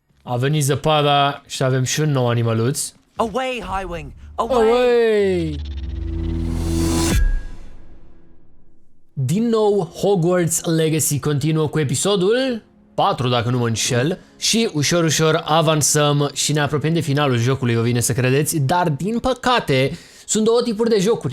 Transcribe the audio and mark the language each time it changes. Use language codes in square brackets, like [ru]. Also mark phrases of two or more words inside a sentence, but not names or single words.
[ro] A venit zăpada și avem și un nou animăluț. [en] Away, Highwing! Away! Away! [ro] Din nou, Hogwarts Legacy continuă cu episodul 4, dacă nu mă înșel, și ușor, ușor avansăm și ne apropiem de finalul jocului, vă vine să credeți, dar din păcate sunt două tipuri de jocuri.